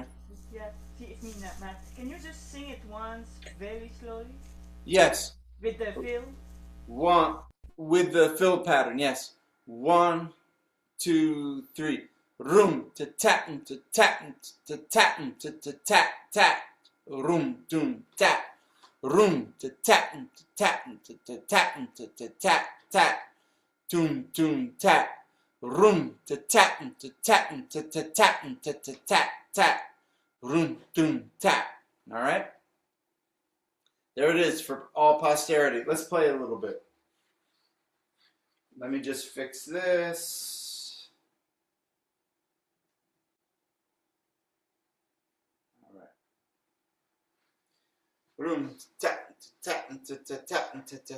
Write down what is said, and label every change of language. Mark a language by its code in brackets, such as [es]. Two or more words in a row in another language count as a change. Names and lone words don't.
[en] Yeah, it's me, Matt. Can you just sing it once, very slowly? Yes. With the fill? 1 with the fill pattern. Yes. 1, 2, 3. Room to tatin to tatin to tatin to tat tat. Room doom tat. Room to tatin to tatin to tatin to tat tat. Toom toom tat. Room to tatin to tatin to tatin to tat tat. Room doom tat. All right. There it is for all posterity. Let's play a little bit. Let me just fix this. All right. Room tap tap tap tap tap.